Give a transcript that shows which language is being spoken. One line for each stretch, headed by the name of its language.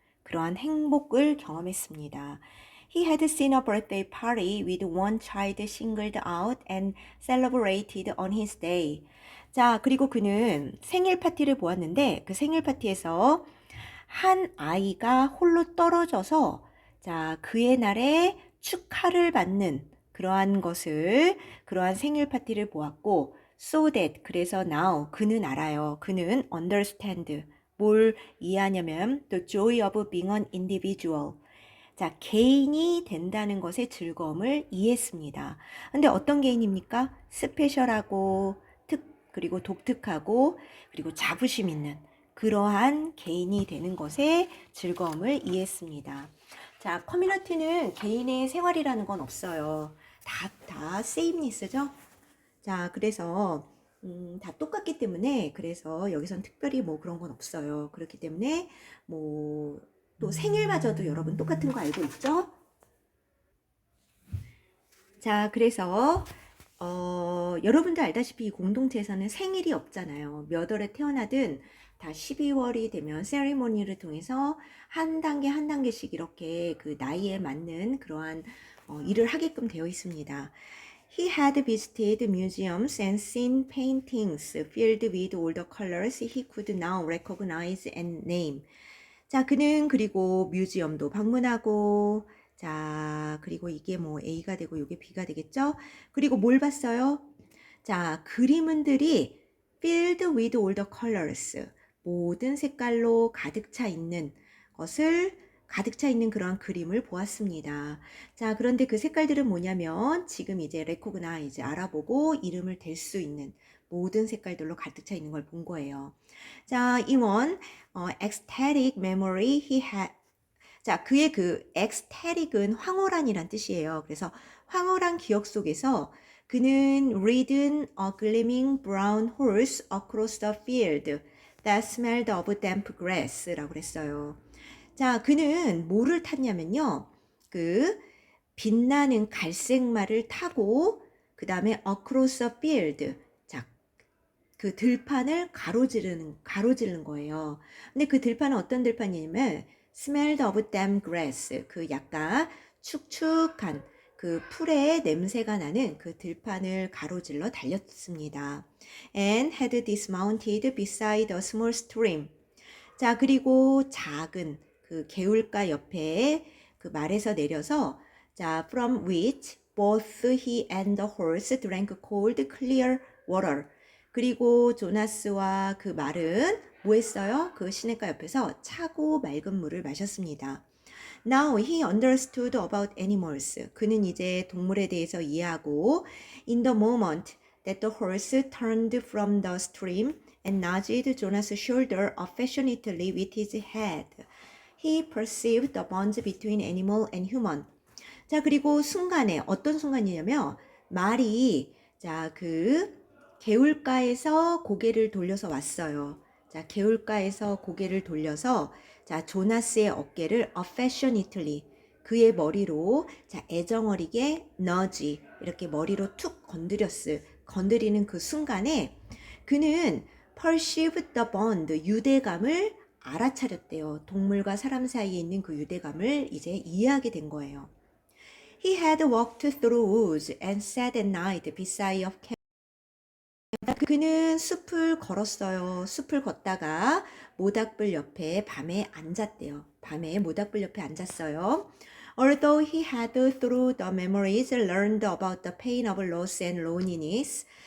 Korean: 그러한 행복을 경험했습니다.
English: He had seen a birthday party with one child singled out and celebrated on his day.
Korean: 자, 그리고 그는 생일 파티를 보았는데 그 생일 파티에서 한 아이가 홀로 떨어져서 자, 그의 날에 축하를 받는 그러한 생일 파티를 보았고
English: so that
Korean: 그래서
English: now
Korean: 그는 알아요. 그는
English: understand
Korean: 뭘 이해하냐면
English: the joy of being an individual.
Korean: 자, 개인이 된다는 것의 즐거움을 이해했습니다. 근데 어떤 개인입니까? 스페셜하고 그리고 독특하고 그리고 자부심 있는 그러한 개인이 되는 것의 즐거움을 이해했습니다. 자, 커뮤니티는 개인의 생활이라는 건 없어요. 다 sameness죠? 자, 그래서 다 똑같기 때문에 그래서 여기선 특별히 뭐 그런 건 없어요. 그렇기 때문에 뭐 또 생일마저도 여러분 똑같은 거 알고 있죠? 자, 그래서 여러분도 알다시피 이 공동체에서는 생일이 없잖아요. 몇 월에 태어나든 다 12월이 되면 세리머니를 통해서 한 단계 한 단계씩 이렇게 그 나이에 맞는 그러한 일을 하게끔 되어 있습니다.
English: He had visited museums and seen paintings filled with all the colors he could now recognize and name.
Korean: 자, 그는 그리고 뮤지엄도 방문하고, 자, 그리고 이게 뭐 A가 되고 이게 B가 되겠죠? 그리고 뭘 봤어요? 자, 그림들이
English: filled with all the colors.
Korean: 모든 색깔로 가득 차 있는 가득 차 있는 그런 그림을 보았습니다. 자, 그런데 그 색깔들은 뭐냐면 지금 이제 recognize, 알아보고 이름을 댈 수 있는 모든 색깔들로 가득 차 있는 걸 본 거예요. 자, 임원,
English: ecstatic memory he had.
Korean: 자, 그의 그 ecstatic은 황홀한이란 뜻이에요. 그래서 황홀한 기억 속에서 그는
English: ridden a gleaming brown horse across the field that smelled of damp grass
Korean: 라고 그랬어요. 자, 그는 뭐를 탔냐면요. 그 빛나는 갈색 말을 타고 그 다음에
English: across the field.
Korean: 자, 그 들판을 가로지르는 거예요. 근데 그 들판은 어떤 들판이냐면
English: smelled of damp grass.
Korean: 그 약간 축축한 그 풀의 냄새가 나는 그 들판을 가로질러 달렸습니다.
English: And had dismounted beside a small stream.
Korean: 자, 그리고 작은 그 개울가 옆에 그 말에서 내려서
English: 자, from which both he and the horse drank cold, clear water.
Korean: 그리고 조나스와 그 말은 뭐 했어요? 그 시냇가 옆에서 차고 맑은 물을 마셨습니다.
English: Now he understood about animals.
Korean: 그는 이제 동물에 대해서 이해하고
English: in the moment that the horse turned from the stream and nudged Jonas's shoulder affectionately with his head. He perceived the bonds between animal and human.
Korean: 자, 그리고 순간에 어떤 순간이냐면 말이 자, 그 개울가에서 고개를 돌려서 왔어요. 자, 개울가에서 고개를 돌려서 자, 조나스의 어깨를
English: affectionately
Korean: 그의 머리로 자, 애정어리게
English: nudge
Korean: 이렇게 머리로 툭 건드리는 그 순간에 그는
English: perceived the bond
Korean: 유대감을 알아차렸대요. 동물과 사람 사이에 있는 그 유대감을 이제 이해하게 된 거예요.
English: He had walked through woods and sat at night beside a camp.
Korean: 그는 숲을 걸었어요. 숲을 걷다가 모닥불 옆에 밤에 앉았대요. 밤에 모닥불 옆에 앉았어요.
English: Although he had through the memories learned about the pain of loss and loneliness.